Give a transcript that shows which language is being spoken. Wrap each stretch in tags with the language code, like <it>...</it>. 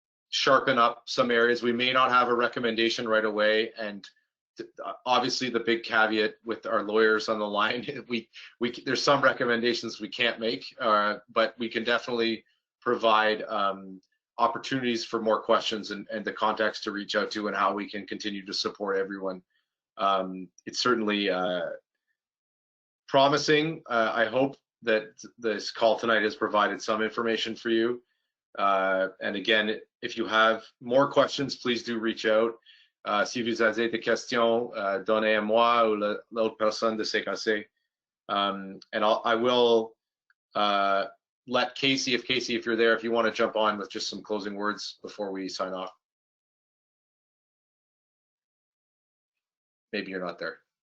<en>sharpen up some areas. We may not have a recommendation right away, and obviously the big caveat with our lawyers on the line, there's some recommendations we can't make, but we can definitely provide opportunities for more questions and the contacts to reach out to, and how we can continue to support everyone. It's certainly promising. I hope that this call tonight has provided some information for you. And again, if you have more questions, please do reach out.</en> <fr>Si vous avez des questions, donnez à moi ou l'autre personne de CKC.</fr> <en>And I will let Casey, if you're there, if you want to jump on with just some closing words before we sign off. Maybe you're not there.</en>